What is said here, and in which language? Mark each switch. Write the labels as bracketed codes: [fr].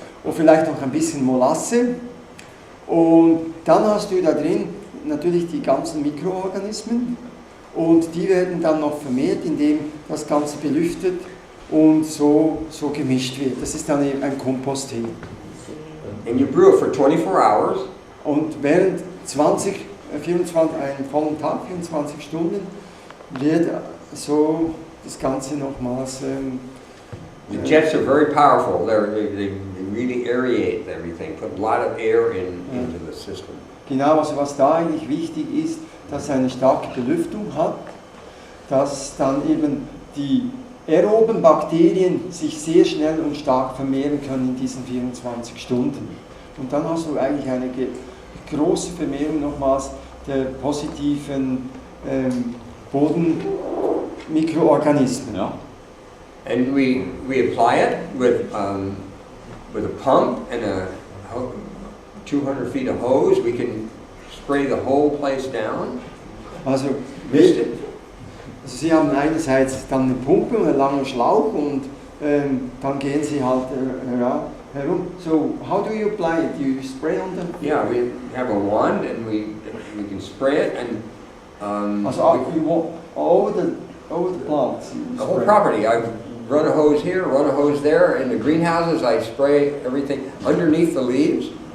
[de] Und vielleicht noch ein bisschen Molasse. Und dann hast du da drin natürlich die ganzen Mikroorganismen und die werden dann noch vermehrt, indem das Ganze belüftet und so gemischt wird. Das ist dann ein Komposttee. [en] And you brew it for 24 hours. [de] Und während 24, einen vollen Tag, 24 Stunden, wird so das Ganze nochmals... [en] The jets are very powerful. They really aerate everything, put a lot of air into the system. [de] Genau, also was da eigentlich wichtig ist, dass es eine starke Belüftung hat, dass dann eben die aeroben Bakterien sich sehr schnell und stark vermehren können in diesen 24 Stunden. Und dann hast du eigentlich eine große Vermehrung nochmals der positiven Bodenmikroorganismen. Ja. [en] And we apply it with a pump and a 200 feet of hose. We can spray the whole place down. [de] Also Sie haben einerseits dann eine Pumpe und einen langen Schlauch und dann gehen Sie halt herum. [en] So how do you apply it? You spray on them? Yeah, we have a wand and we can spray it and Also over the plants. the whole property. I run a hose here, run a hose there. In the greenhouses, I spray everything underneath the leaves.